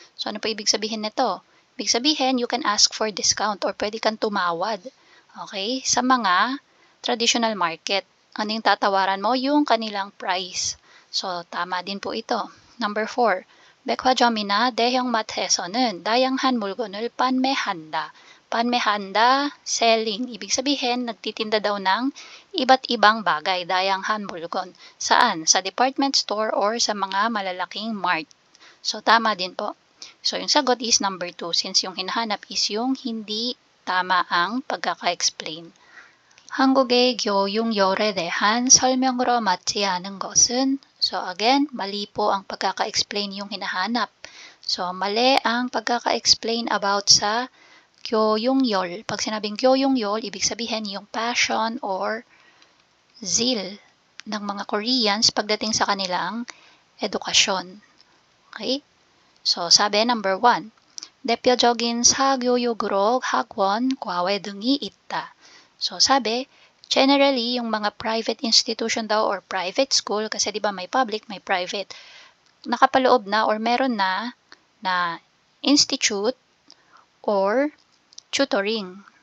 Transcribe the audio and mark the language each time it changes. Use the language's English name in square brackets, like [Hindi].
[Filipino] So, ano po ibig sabihin nito? Ibig sabihin, [English] you can ask for discount [Filipino] or pwede kang tumawad. Okay? Sa mga traditional market. Ano yung tatawaran mo? Yung kanilang price. So, tama din po ito. Number 4. [Korean] 백화점이나 대형마트에서는 다양한 물건을 판매한다. 판매한다, [English] selling. [Filipino] Ibig sabihin, nagtitinda daw ng iba't ibang bagay, dayangan 물건. Saan? Sa department store or sa mga malalaking mart. So, tama din po. So, yung sagot is number 2 since yung hinahanap is yung hindi tama ang pagkaka-explain. [Korean] 한국의 교육열에 대한 설명으로 맞지 않은 것은, [Filipino] so again, mali po ang pagkaka-explain yung hinahanap. So, mali ang pagkaka-explain about sa 교육열. Pag sinabing 교육열, ibig sabihin yung [English] passion or zeal [Filipino] ng mga Koreans pagdating sa kanilang edukasyon. [English] Okay? [Korean] So, sabi number 1, 대표적인 사교육으로 학원, 과외 등이 있다. [Filipino] So, sabi, generally, yung mga private institution daw or private school, kasi di ba may public, may private, nakapaloob na or meron na institute or tutoring.